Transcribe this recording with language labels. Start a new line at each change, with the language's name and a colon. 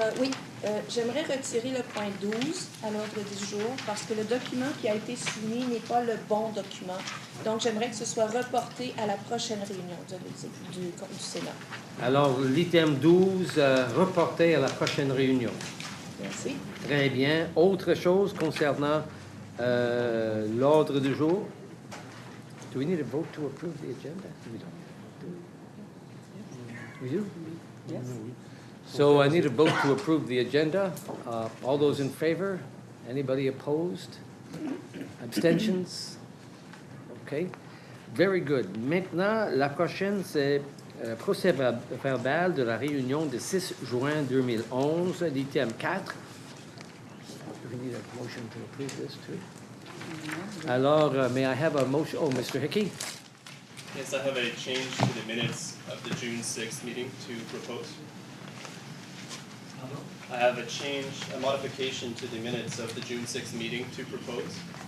French: Oui, j'aimerais retirer le point 12 à l'ordre du jour parce que le document qui a été soumis n'est pas le bon document. Donc, j'aimerais que ce soit reporté à la prochaine réunion du Sénat. Alors, l'item 12, reporté à la prochaine réunion. Merci. Très bien. Autre chose concernant l'ordre du jour?
English: Do we need a vote to approve the agenda? We don't. We do? Yes. So I need a vote to approve the agenda. All those in favor? Anybody opposed? Abstentions? Okay. Very good.
French: Maintenant, la prochaine, c'est procès verbal de la réunion du 6 juin 2011, l'item 4.
English: Do we need a motion to approve this too? Alors, may I have a motion? Oh, Mr. Hickey? Yes, I have a change to the minutes of the June 6th meeting to propose. I have a modification to the minutes of the June 6th meeting to propose.